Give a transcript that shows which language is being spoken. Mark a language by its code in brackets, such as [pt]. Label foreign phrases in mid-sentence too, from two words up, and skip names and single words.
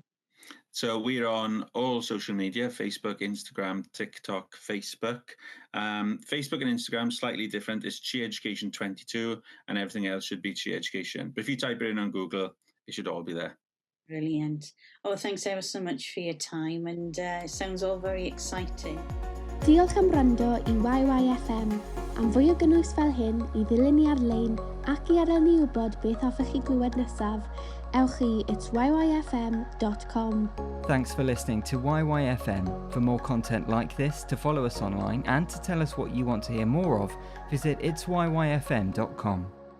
[en] So we're on all social media, Facebook, Instagram, TikTok, Facebook. Facebook and Instagram, slightly different. It's Chieducation 22 and everything else should be Chieducation. But if you type it in on Google, it should all be there. Brilliant. Oh, thanks ever so much for your time, and it sounds all very exciting. [cy] Diolch am wrando I YYFM. Am fwy o gynnwys fel hyn I ddilyn ni ar-lein ac I adael ni wybod beth hoffech chi glywed nesaf, ewch I itsyfm.com. [en] Thanks for listening to YYFM. For more content like this, to follow us online and to tell us what you want to hear more of, visit itsyfm.com.